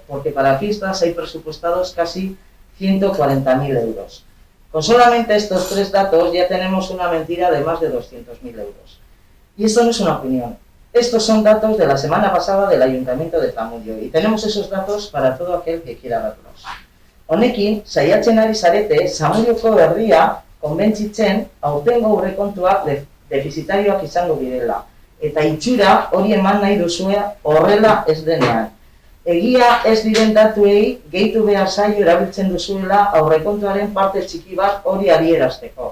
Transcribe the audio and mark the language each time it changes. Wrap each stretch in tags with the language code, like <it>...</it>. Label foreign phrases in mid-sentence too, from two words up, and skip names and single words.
<es>Porque para fiestas hay presupuestados casi 140.000 euros. Con solamente estos 3 datos ya tenemos una mentira de más de 200.000 euros. Y esto no es una opinión. Estos son datos de la semana pasada del Ayuntamiento de Zamudio y tenemos esos datos para todo aquel que quiera verlos.</es> <eu>Honekin, saiatzen ari zarete, Zamudioko herria konbentzitzen aurtengo aurrekontuak defizitarioak izango direla. Eta itxura hori eman nahi duzue horrela ez denean. Egia ez diren datuei gehitu behar zaio erabiltzen duzuela aurrekontuaren parte txiki bat hori adierazteko.</eu>